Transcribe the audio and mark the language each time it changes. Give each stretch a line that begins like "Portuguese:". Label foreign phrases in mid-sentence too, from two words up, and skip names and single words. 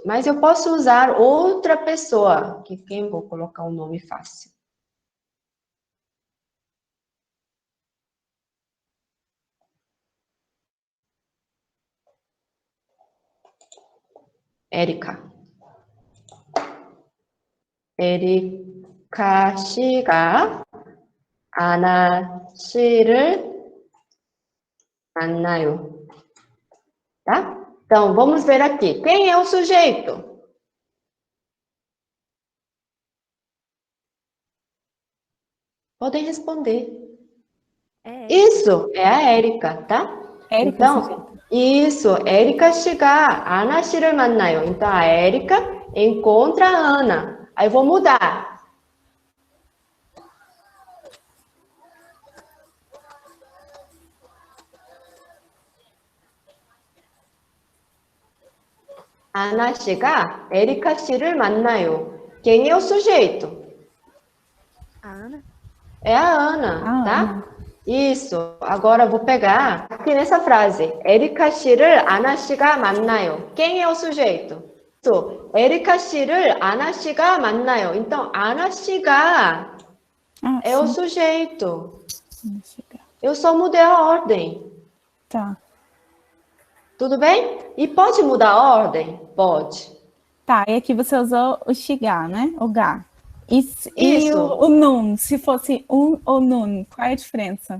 Portuguese: Mas eu posso usar outra pessoa, que quem vou colocar um nome fácil. Érica.
Korean: 에리카 씨가 아나 씨를 만나요.
Portuguese: Tá? Então, vamos ver aqui. Quem é o sujeito? Podem responder. Isso, é a Érica, tá? Érica, Então, sujeito.
Korean: isso, Érica 씨가 아나 씨를 만나요.
Portuguese: Então, a Érica encontra a Ana. Aí, eu vou mudar.
Korean: 아나 씨가 에리카 씨를 만나요.
Portuguese: Quem é o sujeito? A Ana? É a Ana, A tá? Ana. Isso. Agora eu vou pegar aqui nessa frase.
Korean: 에리카 씨를 아나 씨가 만나요.
Portuguese: Quem é o sujeito? Isso.
Korean: 에리카 씨를 아나 씨가 만나요. Então, 아나 씨가
Portuguese: Ah, é o sim. sujeito. Chegar. Eu só mudei a ordem. Tá. Tudo bem? E pode mudar a ordem? Pode. Tá, e aqui você usou o chegar, né? O gá. E Isso. o nun, se fosse um ou nun, qual é a diferença?